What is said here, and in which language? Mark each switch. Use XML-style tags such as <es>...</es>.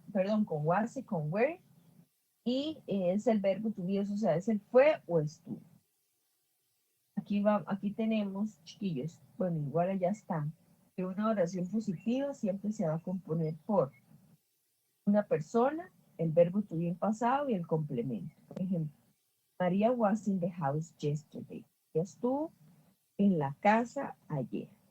<es>Perdón, con was y con where, y es el verbo to be, o sea, es el fue o estuvo. Aquí tenemos, chiquillos, bueno, igual ya está, que una oración positiva siempre se va a componer por una persona, el verbo to be en pasado y el complemento. Por ejemplo,</es> <en>María was in the house yesterday.</en> <es>Ella estuvo en la casa ayer.</es>